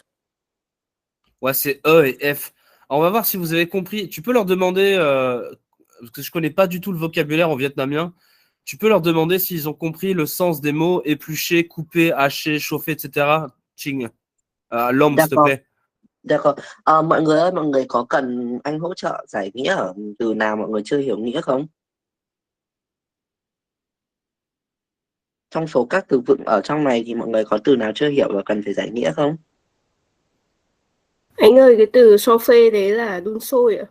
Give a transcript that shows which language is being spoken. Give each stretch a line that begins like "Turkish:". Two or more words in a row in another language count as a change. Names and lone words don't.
French: Ouais, c'est E et F. Alors, on va voir si vous avez compris. Tu peux leur demander, parce que je connais pas du tout le vocabulaire en vietnamien, tu peux leur demander s'ils ont compris le sens des mots éplucher, couper, hacher, chauffer, etc. Ching. L'homme, s'il te D'accord, plaît. d'accord.
Vietnamese: Mọi người ơi, mọi người có cần anh hỗ trợ giải nghĩa ở từ nào mọi người chưa hiểu nghĩa không? Trong số các từ vựng ở trong này thì mọi người có từ nào chưa hiểu và cần phải giải nghĩa không? Anh ơi, cái từ chauffer đấy là đun sôi ạ?